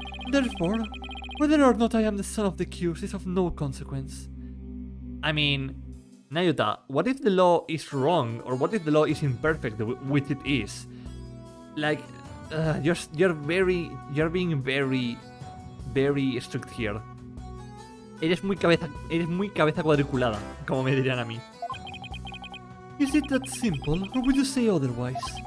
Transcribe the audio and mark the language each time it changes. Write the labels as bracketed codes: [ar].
[en] Therefore, whether or not I am the son of the accused is of no consequence. I mean, Nayuta, what if the law is wrong, or what if the law is imperfect, which it is? Like, you're being very strict here. [es] Eres muy cabeza cuadriculada, como me dirían a mí. [en] Is it that simple, or would you say otherwise?